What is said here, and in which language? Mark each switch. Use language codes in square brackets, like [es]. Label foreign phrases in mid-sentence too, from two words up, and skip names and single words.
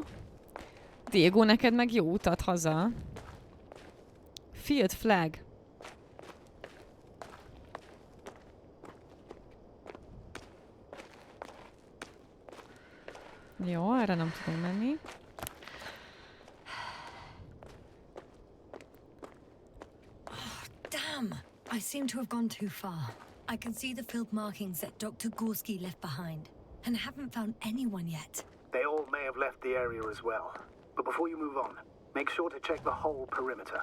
[hu] Diego, neked meg jó utat haza. [en] Field flag. [hu] Jó, erre nem tudom menni. [en] Damn! I seem to have gone too far. I can see the field markings that Dr. Gorski left behind, and haven't found anyone yet. They all may have left the area as well. But before you move on, make sure to check the whole perimeter.